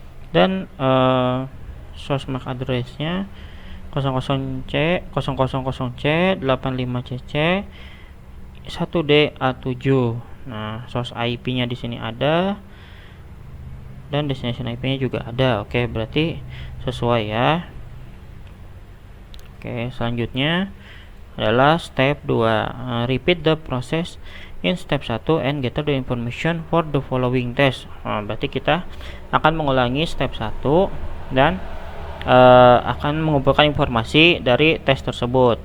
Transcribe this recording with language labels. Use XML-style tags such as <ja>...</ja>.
<id>dan source MAC address-nya 00C85CC 1DA7. Nah, source IP-nya di sini ada dan destination IP-nya juga ada. Oke, berarti sesuai ya. Oke, selanjutnya adalah step 2.</id> <en>Repeat the process in step 1 and gather the information for the following test.</en> <id>Nah, berarti kita akan mengulangi step 1 dan akan mengumpulkan informasi dari tes tersebut.</id>